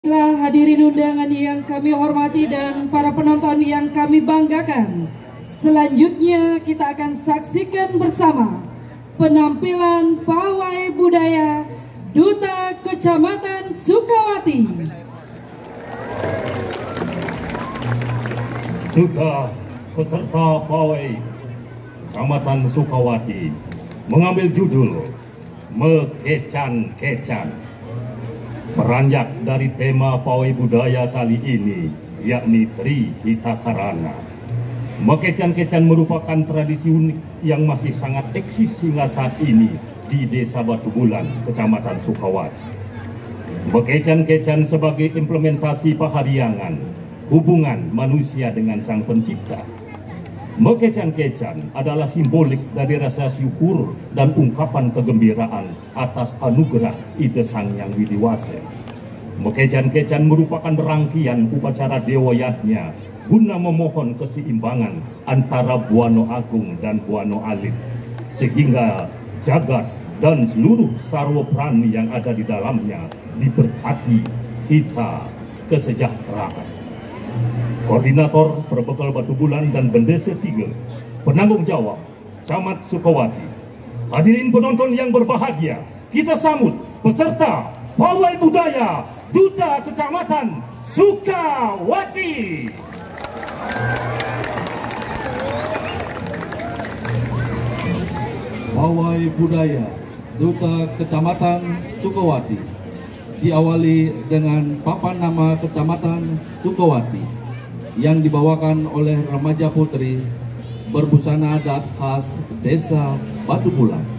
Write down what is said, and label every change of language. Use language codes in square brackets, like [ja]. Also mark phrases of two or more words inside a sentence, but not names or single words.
[id] Baiklah hadirin undangan yang kami hormati dan para penonton yang kami banggakan. Selanjutnya kita akan saksikan bersama penampilan pawai budaya Duta Kecamatan Sukawati. Duta peserta pawai Kecamatan Sukawati mengambil judul Mekecan-kecan. Beranjak dari tema pawai budaya kali ini, yakni Tri Hitakarana. Mekecan-kecan merupakan tradisi unik yang masih sangat eksis hingga saat ini di Desa Batu Bulan, Kecamatan Sukawati. Mekecan-kecan sebagai implementasi pahariangan, hubungan manusia dengan Sang Pencipta. Mekecan-kecan adalah simbolik dari rasa syukur dan ungkapan kegembiraan atas anugerah Ide Sang Yang Widiwase. Mekecan-kecan merupakan rangkaian upacara Dewa Yatnya guna memohon keseimbangan antara Buana Agung dan Buana Alit, sehingga jagat dan seluruh sarwa prani yang ada di dalamnya diberkati hita kesejahteraan. Koordinator Perbekal Batu Bulan dan Bendesa 3, penanggung jawab Camat Sukawati. Hadirin penonton yang berbahagia, kita sambut peserta pawai budaya Duta Kecamatan Sukawati. Pawai budaya Duta Kecamatan Sukawati diawali dengan papan nama Kecamatan Sukawati yang dibawakan oleh remaja putri berbusana adat khas Desa Batu Bulan.